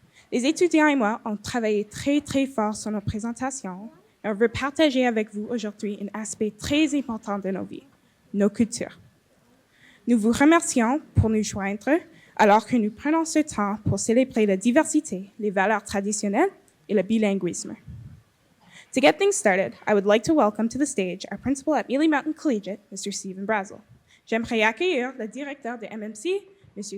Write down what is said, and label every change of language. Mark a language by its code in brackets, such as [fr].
[fr] Les étudiants et moi ont travaillé très fort sur nos présentations et on veut partager avec vous aujourd'hui un aspect très important de nos vies, nos cultures. Nous vous remercions pour nous joindre alors que nous prenons ce temps pour célébrer la diversité, les valeurs traditionnelles et le bilinguisme. [en] To get things started, I would like to welcome to the stage our principal at Mealy Mountain Collegiate, Mr. Stephen Brazel. [fr] J'aimerais accueillir le directeur de MMC, Mr.